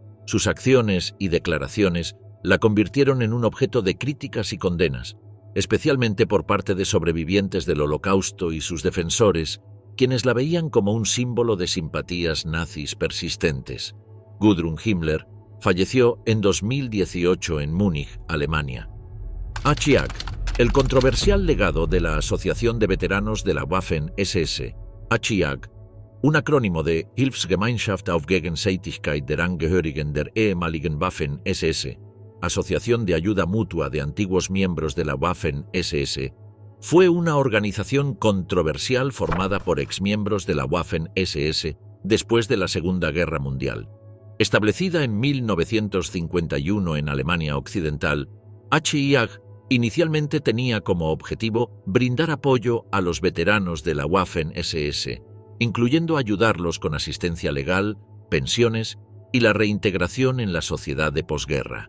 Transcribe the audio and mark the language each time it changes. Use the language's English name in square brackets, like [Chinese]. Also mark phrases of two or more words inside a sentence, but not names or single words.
[Spanish] Sus acciones y declaraciones la convirtieron en un objeto de críticas y condenas, especialmente por parte de sobrevivientes del Holocausto y sus defensores, quienes la veían como un símbolo de simpatías nazis persistentes. Gudrun Himmler falleció en 2018 en Múnich, Alemania. HIAG, el controversial legado de la Asociación de Veteranos de la Waffen-SS, HIAG, un acrónimo de [German] Hilfsgemeinschaft auf Gegenseitigkeit der Angehörigen der ehemaligen Waffen-SS, [Spanish] Asociación de Ayuda Mutua de Antiguos Miembros de la Waffen-SS, fue una organización controversial formada por exmiembros de la Waffen-SS después de la Segunda Guerra Mundial. Establecida en 1951 en Alemania Occidental, HIAG inicialmente tenía como objetivo brindar apoyo a los veteranos de la Waffen-SS, incluyendo ayudarlos con asistencia legal, pensiones y la reintegración en la sociedad de posguerra.